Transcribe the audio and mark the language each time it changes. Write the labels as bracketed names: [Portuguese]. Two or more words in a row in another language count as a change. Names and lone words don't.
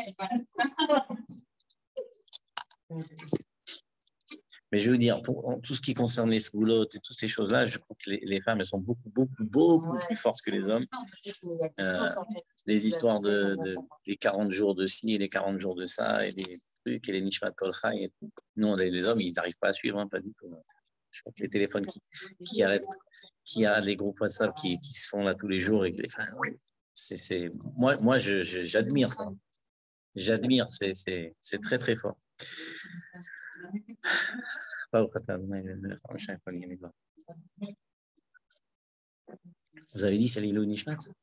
[French] Mais je veux dire, pour tout ce qui concerne les sgoulottes et toutes ces choses-là, je crois que les femmes, elles sont beaucoup plus fortes que les hommes. Les histoires des 40 jours de ci et les 40 jours de ça et les trucs et les [Hebrew] נשמת כל חי [French] et tout. Non, les hommes, ils n'arrivent pas à suivre, hein, pas du tout. Je crois que les téléphones qui arrêtent, qui a les groupes WhatsApp qui se font là tous les jours et que moi j'admire ça. J'admire, c'est très fort. Vous avez dit c'est l'îlot Nishmat?